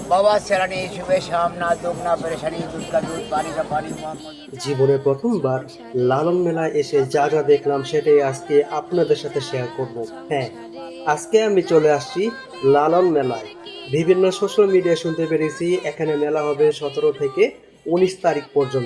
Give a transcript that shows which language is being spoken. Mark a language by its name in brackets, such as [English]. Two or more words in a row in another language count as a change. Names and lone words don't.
[Hindi] बाबा चरणी सुबह शाम ना दुख ना परेशानी दूध का दूध पानी का पानी [Bangla] জীবনে প্রথমবার লালন মেলায় এসে যা যা দেখলাম সেটাই আজকে আপনাদের সাথে শেয়ার করব। হ্যাঁ, আজকে আমি চলে আসছি লালন মেলায়। বিভিন্ন [English] social media [Bangla] শুনতে পেরেছি এখানে মেলা হবে 17 থেকে 19 তারিখ পর্যন্ত।